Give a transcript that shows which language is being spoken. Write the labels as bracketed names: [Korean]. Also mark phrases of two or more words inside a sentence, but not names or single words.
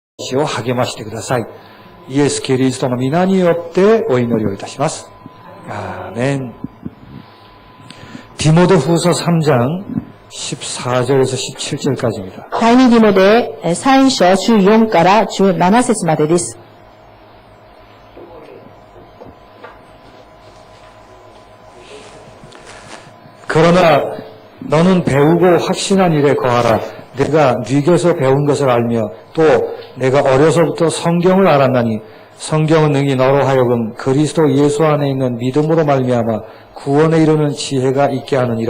[Japanese] を励ましてください。イエス・キリストの皆によってお祈りをいたします。 [Korean] アーメン。디모데후서 3장 14절에서 17절까지입니다. [Japanese] 第二ティモデ3章14から17節までです。 [Korean] 그러나 너는 배우고 확신한 일에 거하라. 내가 네 곁에서 배운 것을 알며 또 내가 어려서부터 성경을 알았나니 성경은 능히 너로 하여금 그리스도 예수 안에 있는 믿음으로 말미암아 구원에 이르는 지혜가 있게 하느니라.